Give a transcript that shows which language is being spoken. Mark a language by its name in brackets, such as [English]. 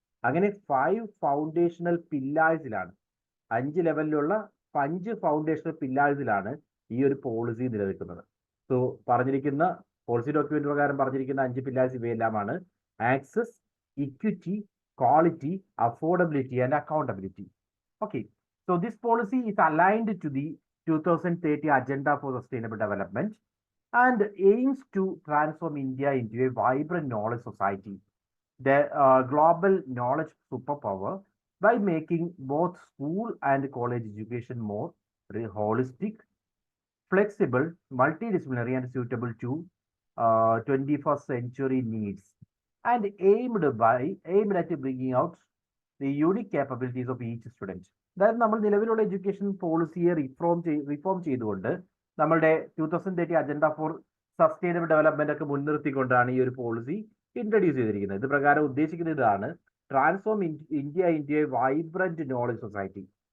[Malayalam] അങ്ങനെ 5 ഫൗണ്ടേഷണൽ പില്ലേഴ്സിലാണ്, 5 ലെവലിലുള്ള 5 ഫൗണ്ടേഷണൽ പില്ലേഴ്സിലാണ് ഈ ഒരു പോളിസി നിലനിൽക്കുന്നത്. സോ പറഞ്ഞിരിക്കുന്ന പോളിസി ഡോക്യുമെന്റ് പ്രകാരം പറഞ്ഞിരിക്കുന്ന 5 pillars ഇവയെല്ലാമാണ്: access, equity, quality, affordability, and accountability. [English] Okay, so this policy is aligned to the 2030 Agenda for Sustainable Development and aims to transform India into a vibrant knowledge society, the global knowledge superpower, by making both school and college education more holistic, flexible, multidisciplinary, and suitable to 21st century needs, and aimed at bringing out the unique capabilities of each student. [Malayalam] അതായത് നമ്മൾ നിലവിലുള്ള education പോളിസിയെ reform ചെയ്തുകൊണ്ട് നമ്മളുടെ 2030 agenda for sustainable development ഒക്കെ മുൻനിർത്തിക്കൊണ്ടാണ് ഈ ഒരു policy introduce ചെയ്തിരിക്കുന്നത്. ഇത് പ്രകാരം ഉദ്ദേശിക്കുന്നത് ഇതാണ്: [English] Transform India into a vibrant knowledge society.